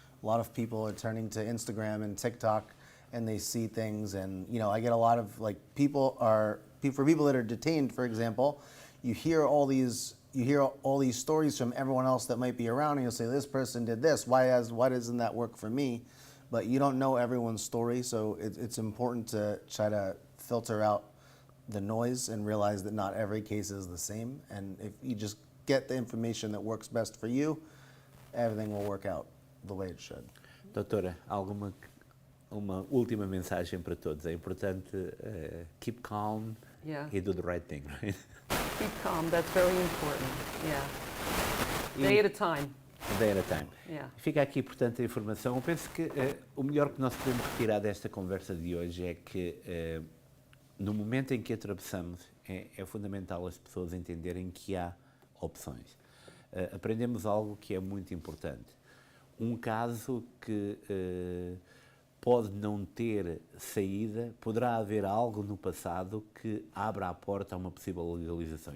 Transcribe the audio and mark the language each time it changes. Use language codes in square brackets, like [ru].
[en] A lot of people are turning to Instagram and TikTok, and they see things, and I get a lot of for people that are detained, for example, you hear all these stories from everyone else that might be around, and you'll say, this person did this, why doesn't that work for me? But you don't know everyone's story, so it's important to try to filter out the noise and realize that not every case is the same. And if you just get the information that works best for you, everything will work out. the way it should. [pt] Doutora, uma última mensagem para todos. É importante [en] keep calm Yeah. e do the right thing, right? Keep calm, that's very important, yeah. Day at a time, A day at a time. yeah. [pt] Fica aqui, portanto, a informação. Eu penso que o melhor que nós podemos retirar desta conversa de hoje é que, no momento em que atravessamos, é fundamental as pessoas entenderem que há opções. Aprendemos algo que é muito importante. Um caso que pode não ter saída, poderá haver algo no passado que abra a porta a uma possível legalização.